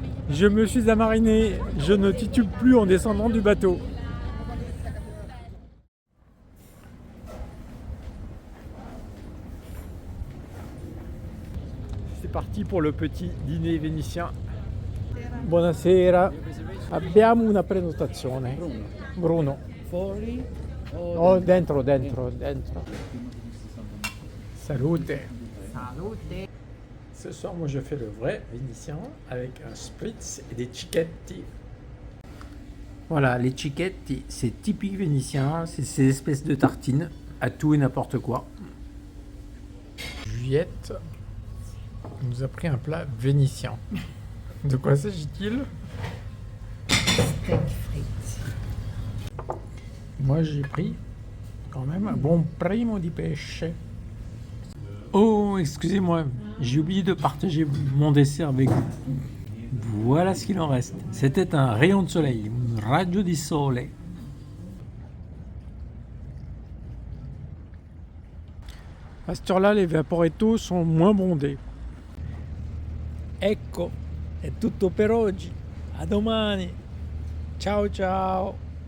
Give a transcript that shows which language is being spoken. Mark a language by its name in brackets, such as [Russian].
[French] Je me suis amariné, je ne titube plus en descendant du bateau. C'est parti pour le petit dîner vénitien. [Italian] Buonasera, abbiamo una prenotazione. Bruno. Fuori o Oh, dentro. Salute. salute. [French] Ce soir, moi, je fais le vrai vénitien avec un spritz et des cicchetti. Voilà, les cicchetti, c'est typique vénitien, c'est ces espèces de tartines à tout et n'importe quoi. Juliette nous a pris un plat vénitien. De quoi s'agit-il? Steak frites. Moi, j'ai pris quand même un bon [Italian] primo di pesce. [French] Oh, excusez-moi, j'ai oublié de partager mon dessert avec vous. Voilà ce qu'il en reste. C'était un rayon de soleil, [Italian] un raggio di sole. [French] À cette heure-là, les vaporetto sont moins bondés. [Italian] Ecco, è tutto per oggi. A domani. Ciao ciao.